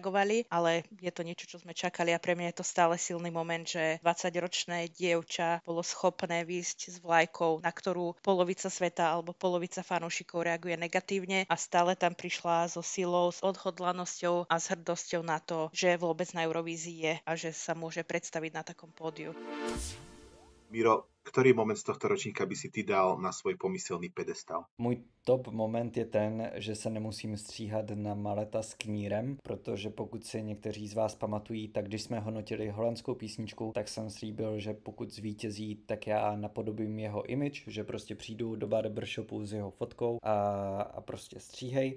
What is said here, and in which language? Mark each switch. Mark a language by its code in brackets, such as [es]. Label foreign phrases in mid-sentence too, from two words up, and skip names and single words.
[sk] očakávali, ale je to niečo, čo sme čakali a pre mňa je to stále silný moment, že 20-ročné dievča bolo schopné výjsť s vlajkou, na ktorú polovica sveta alebo polovica fanúšikov reaguje negatívne a stále tam prišla so silou, s odhodlanosťou a s hrdosťou na to, že vôbec na Eurovízii je a že sa môže predstaviť na takom pódiu. Miro, ktorý moment z tohto ročníka by si ty dal na svoj pomyselný pedestal? [cs] Můj top moment je ten, že se nemusím stříhat na Maleta s Knírem, protože pokud si někteří z vás pamatují, tak když jsme hodnotili holandskou písničku, tak jsem slíbil, že pokud zvítězí, tak já napodobím jeho image, že prostě přijdu do barbershopu s jeho fotkou a prostě stříhej.